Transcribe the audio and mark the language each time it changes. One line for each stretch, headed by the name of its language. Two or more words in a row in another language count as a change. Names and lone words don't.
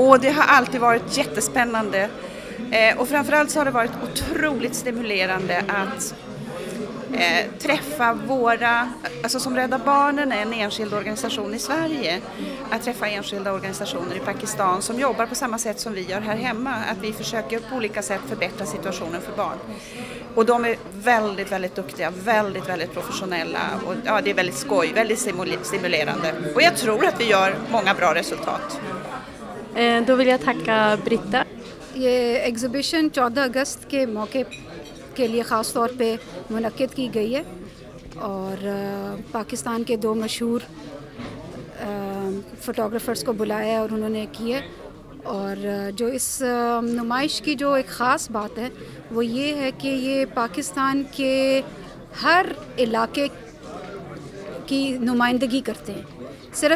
Swedish: Och det har alltid varit jättespännande. Och framförallt så har det varit otroligt stimulerande att träffa alltså som Rädda Barnen är en enskild organisation i Sverige, att träffa enskilda organisationer i Pakistan som jobbar på samma sätt som vi gör här hemma, att vi försöker på olika sätt förbättra situationen för barn. Och de är väldigt duktiga, väldigt professionella och ja, det är väldigt skoj, väldigt stimulerande. Och jag tror att vi gör många bra resultat. Då vill jag tacka Britta.
Urdu: یہ ایگزیبیشن 14 اگست کے موقع کے لیے خاص طور پہ منعقد کی گئی ہے اور پاکستان کے 2 مشہور فوٹوگرافرز کو بلایا ہے اور انہوں نے کی ہے. اور جو اس نمائش کی جو ایک خاص بات ہے وہ یہ ہے کہ یہ پاکستان کے ہر علاقے کی نمائندگی کرتے ہیں، صرف